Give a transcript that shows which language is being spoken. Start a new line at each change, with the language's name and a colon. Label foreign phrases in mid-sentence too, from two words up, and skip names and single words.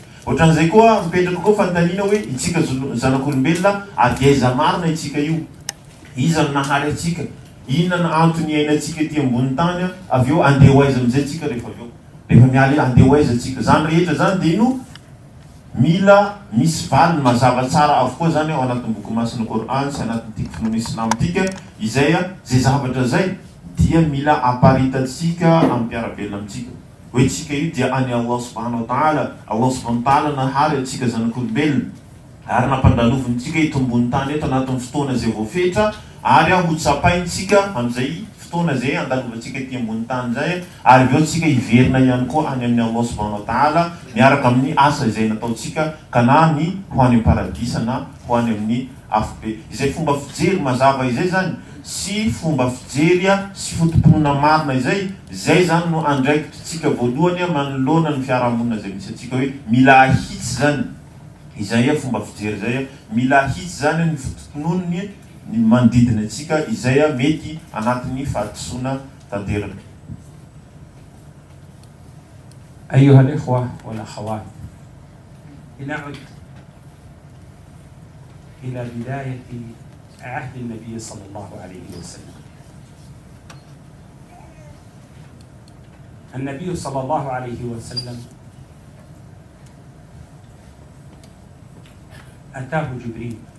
Malagasy: Ohatran'izay koa mipetraka koa fanontaniana hoe itsika zanak'olombelona avy aiza marina itsika io, iza ny nahary atsika, inona ny antony iainantsika ety ambony tany, avy eo andeha ho aiza amin'izay tsika rehefa miala andeha ho aiza tsika. Zany rehetra zany dia mila misy valiny mazava tsara avokoa zany ao anatin'ny boky masina Koran sy anatin'ny finoana islam tika izay zay zavatra zay dia mila aparitatsika amin'ny mpiarabelona amintsika hoe tsika io dia any
Arabic: الله سبحانه وتعالى. الله سبحانه وتعالى
Malagasy: nahary atsika zanak'olombelona ary nampandalovontsika eto ambony tany eto anatin'ny fotoana zay voafetra ary ho tsapaintsika amin'izay fotoana zay andalovantsika ety ambony tany zay ary avy eo tsika hiverina ihany koa any amin'ny
Arabic: الله سبحانه وتعالى
Malagasy: miaraka amin'ny asa izay nataotsika ka na ny ho any paradisa na ho any amin'ny afobe. Izay fomba fijery mazava izay zany sy fomba fijery sy fotom-pinoana marina izay zany no andraikitsika voalohany manoloana ny fiarahamonina zay misy atsika hoe mila ahitsy zany izay fomba fijery zay mila ahitsy zany ny fotom-pinoany ny manodidina atsika izay mety anatin'ny fahadisoana tanteraka.
Arabic: أيها الإخوة والأخوات، لنعد إلى بداية عهد النبي صلى الله عليه وسلم. النبي صلى الله عليه وسلم أتاه جبريل